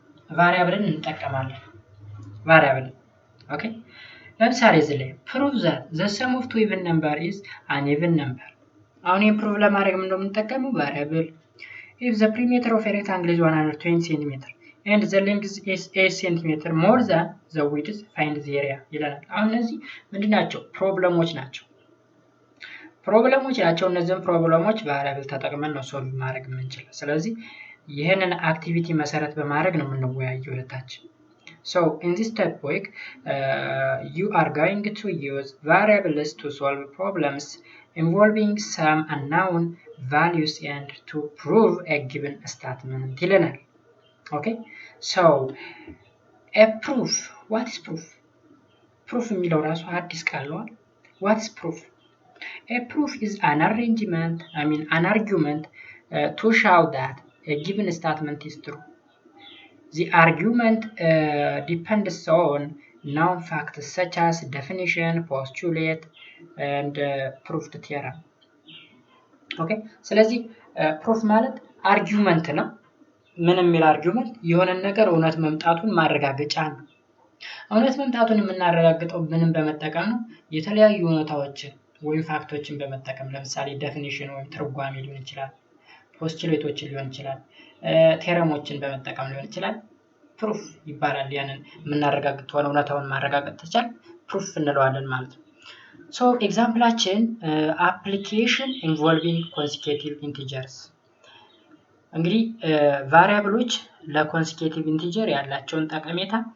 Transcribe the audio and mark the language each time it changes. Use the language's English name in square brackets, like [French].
[Amharic] ቫሪያብልን እንጠቀማለን። ቫሪያብል ኦኬ። ለምሳሌ እዚህ ላይ [English] ፕሩቭ ዛት ዘ ሰም ኦፍ ቱ ኢቭን ነምበር ኢዝ አን ኢቭን ነምበር። [Amharic] አሁን ይሄን ፕሩቭ ለማድረግ ምን እንደምንጠቀመው ቫሪያብል [English] if the perimeter of a rectangle is 120 cm and the length is 8 cm more than the width find the area [Amharic] ይላል። አሁን እነዚህ ምንድናቸው? ፕሮብለሞች ናቸው። እነዚህን ፕሮብለሞች ቫሪያብል ተጠቅመን ነው ሶልቭ ማድረግ የምንችለው። ስለዚህ ይሄንን አክቲቪቲ መሰረት በማድረግ ነው የምንወያየው ሁለታችን። [English] So in this topic you are going to use variables to solve problems involving some unknown values and to prove a given statement [Amharic] ይለናል። [English] Okay, so a proof. What is proof? [Amharic] Proof የሚለው ራሱ አዲስ ቃል ነው። [English] What is proof? A proof is an argument to show that a given statement is true. The argument depends on known facts such as definition, postulate, and proved theorem. [Amharic] Okay, ስለዚህ ፕሩፍ ማለት አርጊውመንት ነው። ምን የሚል አርጊውመንት? የሆነ ነገር እውነት መምጣቱን ማረጋገጫ ነው። እውነት መምጣቱን የምናረጋግጠው ምንም በመጠቀም ነው? የተለያዩ እውነታዎችን ወይም ፋክቶችን በመጠቀም ለምሳሌ ዴፊኒሽን ወይም ትርጓሜ ሊሆን ይችላል፣ ፖስቱሌቶችን ሊሆን ይችላል፣ ቴረሞችን በመጠቀም ሊሆን ይችላል። ፕሩፍ ይባላል። ያንን የምናረጋግጠውን እውነታውን ማረጋገጥ ተቻለ ፕሩፍ እንለዋለን ማለት ነው። ሶ ኤግዛምፕላችን [English] አፕሊኬሽን ኢንቮልቪንግ ኮንሲኬቲቭ ኢንቲጀርስ። [Amharic] እንግዲህ ቫሪያብሎች ለኮንሲኬቲቭ ኢንቲጀር ያላቸውን ጠቀሜታ